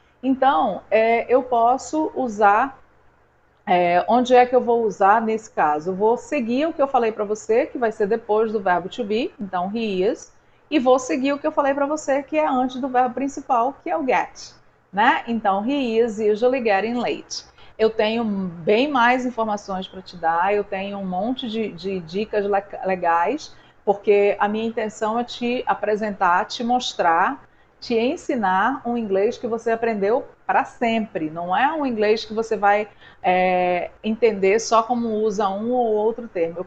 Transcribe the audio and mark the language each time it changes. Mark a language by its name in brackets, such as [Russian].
[Portuguese] Então, eu posso usar. Onde é que eu vou usar nesse caso? Eu vou seguir o que eu falei para você, que vai ser depois do verbo to be, então he is, e vou seguir o que eu falei para você, que é antes do verbo principal, que é o get, né? [English] Então, he is usually getting late. [Portuguese] Eu tenho bem mais informações para te dar, eu tenho um monte de dicas legais, porque a minha intenção é te apresentar, te mostrar, te ensinar um inglês que você aprendeu para sempre. Não é um inglês que você vai entender só como usa um ou outro termo.